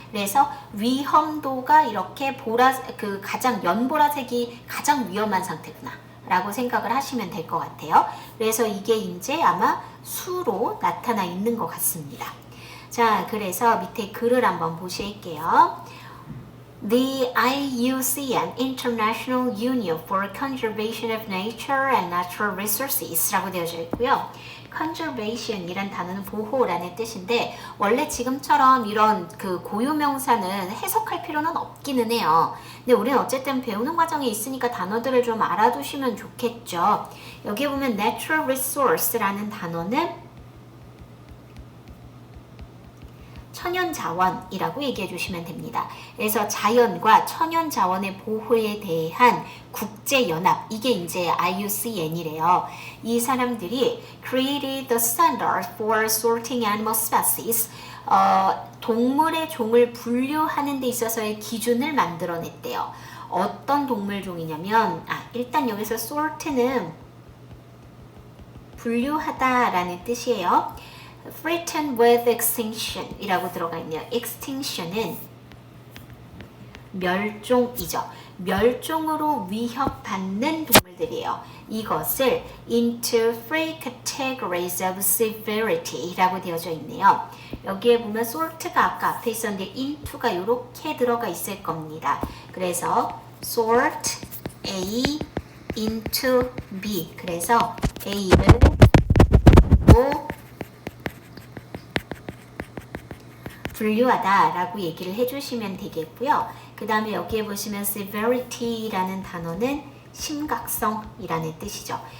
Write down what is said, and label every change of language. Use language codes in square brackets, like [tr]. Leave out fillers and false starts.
[ko] 그래서 위험도가 이렇게 가장 연보라색이 가장 위험한 상태구나 라고 생각을 하시면 될 것 같아요. 그래서 이게 이제 아마 수로 나타나 있는 것 같습니다. 자, 그래서 밑에 글을 한번 보실게요. [en] The IUCN, International Union for Conservation of Nature and Natural Resources [ko] 라고 되어져 있고요. conservation 이란 단어는 보호라는 뜻인데 원래 지금처럼 이런 그 고유명사는 해석할 필요는 없기는 해요. 근데 우리는 어쨌든 배우는 과정에 있으니까 단어들을 좀 알아두시면 좋겠죠. 여기 보면 natural resource라는 단어는 천연자원이라고 얘기해 주시면 됩니다. 그래서 자연과 천연자원의 보호에 대한 국제연합, 이게 이제 IUCN이래요. 이 사람들이 [en] created the standard for sorting animal species, [ko] 동물의 종을 분류하는 데 있어서의 기준을 만들어냈대요. 어떤 동물 종이냐면, 일단 여기서 sort는 분류하다라는 뜻이에요. [en] threatened with extinction [ko] 이라고 들어가 있네요. extinction은 멸종이죠. 멸종으로 위협받는 동물들이에요. 이것을 [en] into three categories of severity [ko] 라고 되어져 있네요. 여기에 보면 sort가 아까 앞에 있었는데 into가 이렇게 들어가 있을 겁니다. 그래서 [en] sort A into B. [ko] 그래서 A를 분류하다 라고 얘기를 해주시면 되겠고요. 그 다음에 여기에 보시면 severity라는 단어는 심각성이라는 뜻이죠.